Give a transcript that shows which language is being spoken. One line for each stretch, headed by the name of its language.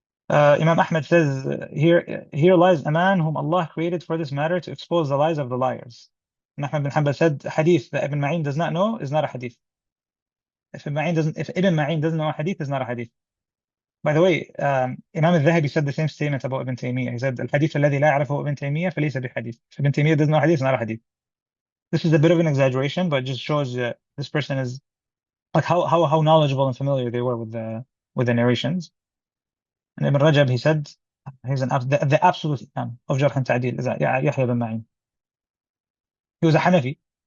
English: Imam Ahmed says, here lies a man whom Allah created for this matter to expose the lies of the liars. And Ahmed bin Hanbal said, hadith that Ibn Ma'in does not know is not a hadith. If Ibn Ma'in doesn't know a hadith, is not a hadith. By the way, Imam al-Dhahabi said the same statement about Ibn Taymiyyah. He said,
Arabic: الحديث الذي لا يعرفه ابن تيمية فليس بحديث.
English: If Ibn Taymiyyah doesn't know hadith, it's not a hadith. This is a bit of an exaggeration, but it just shows this person is like how knowledgeable and familiar they were with the narrations. And Ibn Rajab, he said, he's the absolute imam of Jarh and Ta'dil is Yahya ibn Ma'in. He was a Hanafi.